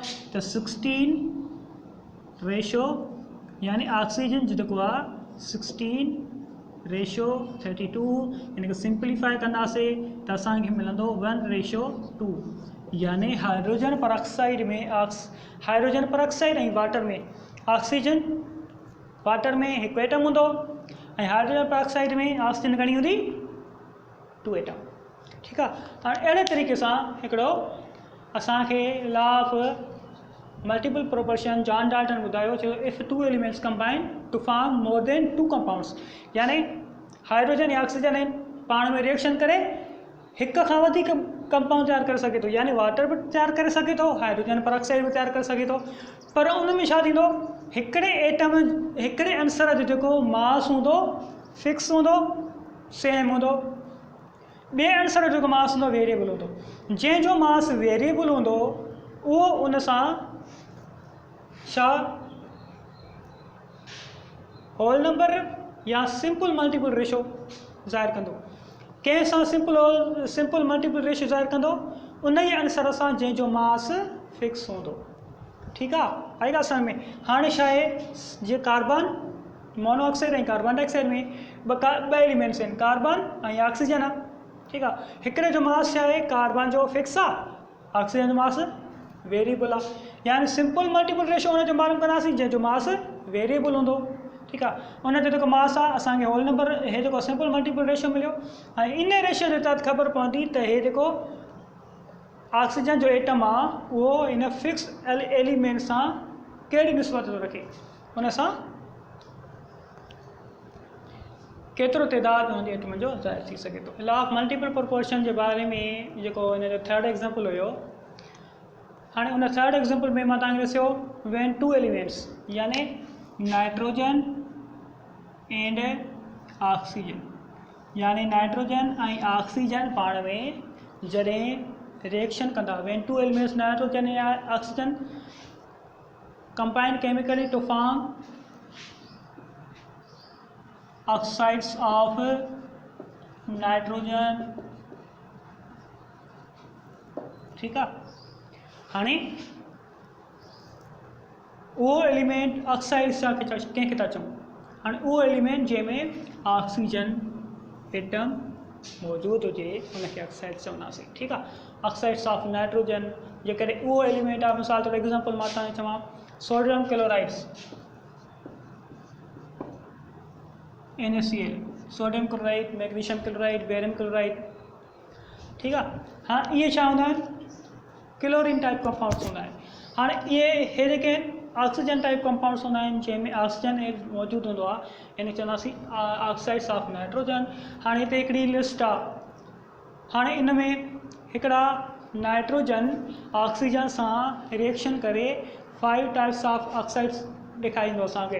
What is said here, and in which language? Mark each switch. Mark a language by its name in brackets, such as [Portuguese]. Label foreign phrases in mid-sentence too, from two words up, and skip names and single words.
[Sindhi] त 16 रेशो यानी ऑक्सीजन जो जेको आहे 16:32, इनखे सिंप्लीफाई कंदासीं त असांखे मिलंदो 1:2, यानी हाइड्रोजन परऑक्साइड ऐं वाटर में ऑक्सीजन वाटर में हिकु एटम हूंदो ऐं हाइड्रोजन परऑक्साइड में ऑक्सीजन घणी हूंदी 2 एटम। ठीकु आहे, हाणे अहिड़े तरीक़े सां हिकिड़ो असांखे [English] law of multiple proportion [Sindhi] जॉन डाल्टन ॿुधायो, चयो [English] if 2 elements combine to form more than 2 compounds, [Sindhi] यानी हाइड्रोजन या ऑक्सीजन आहिनि पाण में रिएक्शन करे हिक खां वधीक कंपाउंड तयारु करे सघे थो, यानी वाटर बि तयारु करे सघे थो, हाइड्रोजन परऑक्साइड बि तयारु करे सघे थो, पर उन में छा थींदो हिकिड़े आंसर जो जेको मास हूंदो फिक्स हूंदो, सेम हूंदो, ॿिए आंसर जो जेको मास हूंदो वेरिएबल हूंदो। जंहिंजो मास वेरिएबल हूंदो उहो उन सां छा [English] whole number [Sindhi] या [English] simple multiple ratio [Sindhi] ज़ाहिर कंदो। कंहिं सां [English] simple multiple ratio [Sindhi] ज़ाहिर कंदो उन ई अनुसार सां जंहिंजो मास फिक्स हूंदो। ठीकु आहे, आई ॻाल्हि सम्झ में। हाणे छा आहे, जीअं कार्बन मोनोऑक्साइड ऐं कार्बन डाइऑक्साइड में ॿ एलिमेंट्स आहिनि, कार्बन ऐं ऑक्सीजन आहे। ठीकु आहे, हिकिड़े जो मास छा आहे, कार्बन जो फिक्स आहे, ऑक्सीजन जो मास वेरिएबल आहे। यानी [English] simple multiple ratio [Sindhi] हुनजो मालूम कंदासीं जंहिंजो मास वेरिएबल हूंदो। ठीकु आहे, उनजो जेको मास आहे असांखे [English] whole number [Sindhi] हे जेको [English] simple multiple ratio [Sindhi] मिलियो, ऐं इन रेशो जे तहत ख़बर पवंदी त हे जेको ऑक्सीजन जो एटम आहे उहो इन फिक्स एलिमेंट सां कहिड़ी निस्बत थो रखे, उन सां केतिरो तइदाद हुनजे एटम जो ज़ाहिर थी सघे थो। [English] law of multiple proportion [Sindhi] जे बारे में जेको हिन जो [English] third example [Sindhi] हुयो, हाणे उन [English] third example [Sindhi] में मां तव्हांखे ॾिसियो [English] when two elements [Sindhi] यानी [English] nitrogen and oxygen, [Sindhi] यानी नाइट्रोजन ऐं ऑक्सीजन पाण में जॾहिं रिएक्शन कंदा, [English] when two elements nitrogen या oxygen combine chemically to form oxides of nitrogen। [Sindhi] ठीकु आहे, हाणे उहो एलिमेंट ऑक्साइड्स कंहिंखे था चऊं, हाणे उहो एलिमेंट जंहिंमें ऑक्सीजन एटम मौजूदु हुजे उनखे ऑक्साइड चवंदासीं। ठीकु आहे, [English] oxides of nitrogen [Sindhi] जेकॾहिं उहो एलिमेंट आहे, मिसाल तौरु एग्जाम्पल मां तव्हांखे चवां सोडियम क्लोराइड्स NaCl, सोडियम क्लोराइड, मैग्नीशियम क्लोराइड, बेरियम क्लोराइड। ठीकु आहे, हाँ इहे छा हूंदा आहिनि, [English] chlorine type compounds [Sindhi] हूंदा आहिनि। हाणे इहे जेके [English] oxygen type compounds [Sindhi] हूंदा आहिनि जंहिंमें ऑक्सीजन मौजूदु हूंदो आहे, हिन चवंदासीं [English] oxides of nitrogen. [Sindhi] हाणे हिते हिकिड़ी लिस्ट आहे, हाणे इन में हिकिड़ा नाइट्रोजन ऑक्सीजन सां रिएक्शन करे 5 [English] types of oxides [Sindhi] ॾेखारींदो असांखे।